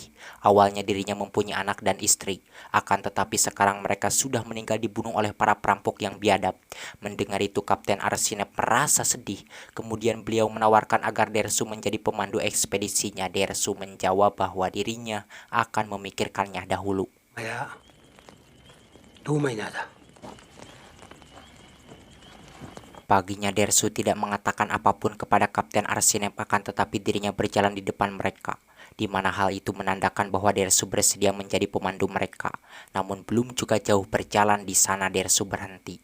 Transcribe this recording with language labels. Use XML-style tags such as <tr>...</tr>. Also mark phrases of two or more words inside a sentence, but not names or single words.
<id>Awalnya dirinya mempunyai anak dan istri. Akan tetapi sekarang mereka sudah meninggal dibunuh oleh para perampok yang biadab. Mendengar itu Kapten Arsinep merasa sedih. Kemudian beliau menawarkan agar Dersu menjadi pemandu ekspedisinya. Dersu menjawab bahwa dirinya akan memikirkannya dahulu.</id> <ru>Моя. Думай надо.</ru> <id>Paginya Dersu tidak mengatakan apapun kepada Kapten Arsinep, akan tetapi dirinya berjalan di depan mereka, di mana hal itu menandakan bahwa Dersu bersedia menjadi pemandu mereka. Namun belum juga jauh berjalan di sana Dersu berhenti.</id>